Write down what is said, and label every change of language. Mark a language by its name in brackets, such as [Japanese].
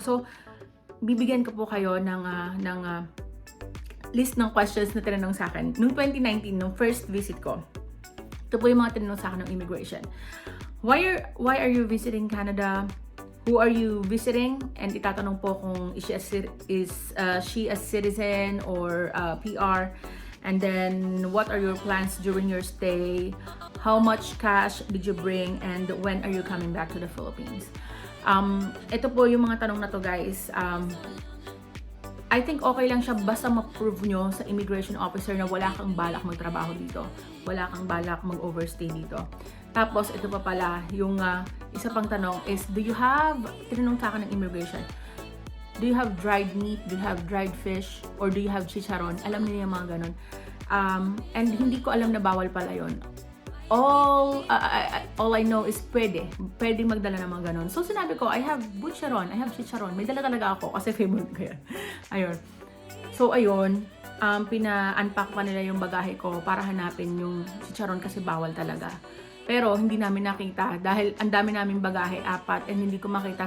[Filipino] So, bibigyan ko po kayo ng list ng questions na tinanong sa akin. Noong 2019, nung first visit ko, ito po yung mga tinanong sa akin ng immigration. [English] Why are you visiting Canada? Who are you visiting? And [Filipino] itatanong po kung [English] is she a citizen or PR? And then, what are your plans during your stay? How much cash did you bring? And when are you coming back to the Philippines? [Filipino] Ito po yung mga tanong na to, guys. [English] I think [Filipino] okay lang siya basta ma-prove nyo sa immigration officer na wala kang balak magtrabaho dito. Wala kang balak mag-overstay dito. Tapos, ito pa pala, yung isa pang tanong is, tinanong sa akin ng immigration, [English] do you have dried meat? Do you have dried fish? Or do you have chicharon? [Filipino] Alam nila yung mga ganun. And hindi ko alam na bawal pala yun. [English] All I know is [Filipino] pwede magdala ng mga ganun. [English] So [Filipino] sinabi ko, [English] I have butcheron, I have chicharon. [Filipino] May dala talaga ako kasi favorite ko yan. Ayun. So ayun, pina-unpack pa nila yung bagahe ko para hanapin yung chicharon kasi bawal talaga. Pero hindi namin nakita dahil ang dami naming bagahe, 4, and hindi ko makita.